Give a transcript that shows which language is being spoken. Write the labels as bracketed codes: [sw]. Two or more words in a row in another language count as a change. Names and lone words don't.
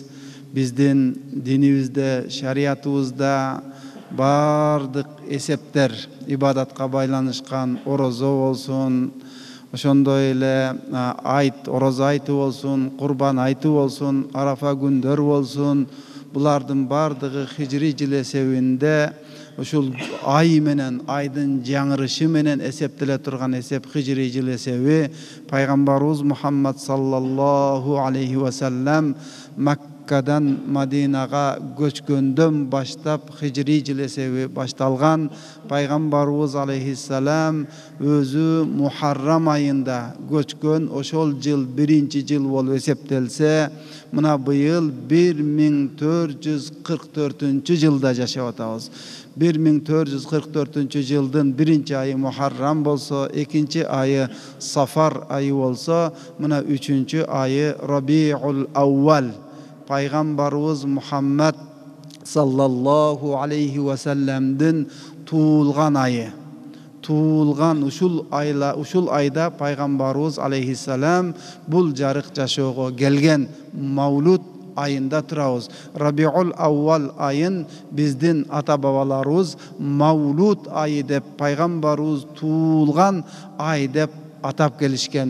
[ky] Биздин динибизде, шариятыбызда бардык эсептер ибадатка байланышкан, орозо болсун, ошондой эле айт, орозо айты болсун, курбан айты болсун, арафа күндөр болсун, булардын бардыгы хижри жыл эсебинде ушул ай менен, айдын жаңырышы менен эсептеле турган эсеп хижри жыл эсеби пайгамбарыбыз Мухаммад [ar] صلى الله عليه وسلم [ky] Маккадан Мадинага көчкөндөн баштап хижри жыл эсеби башталган. Пайгамбарыбыз алейхиссалам өзү Мухаррам айында көчкөн, ошол жыл 1-жыл болуп эсептелсе, мына быйыл 1444-жылда жашап атабыз. 1444-жылдын 1-айы Мухаррам болсо, 2 айы Сафар айы болсо, мына 3 айы Рабиул Аввал. Пайгамбарыбыз Мухаммад [ar] صلى الله عليه وسلم [ky] туулган айы. Туулган ушул айда пайгамбарыбыз алейхиссалам бул жарык жашоого келген. Маулуд айында турабыз. Рабиул Аввал айын биздин ата-бабаларыбыз Маулуд айы деп, пайгамбарыбыз туулган ай деп атап келишкен.